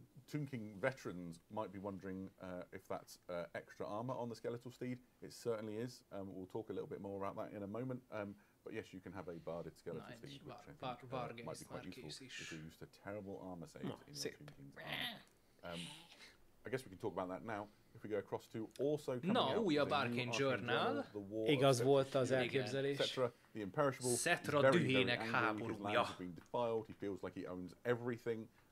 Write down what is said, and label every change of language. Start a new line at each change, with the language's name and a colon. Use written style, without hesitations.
English: Tomb King veterans might be wondering if that's extra armor on the skeletal steed. It certainly is. We'll talk a little bit more about that in a moment. But yes, you can have a barded skeletal steed, which I think might be quite useful if you're used to terrible armor saves in your Tomb King's armor. I guess we can talk about that now. If we go across to also coming out
Hungarian: újabb Arcane Journal. Igaz volt az elképzelés.
English: The Imperishable.
Hungarian: Szetra dühének háborúja.
English: He feels like he owns everything.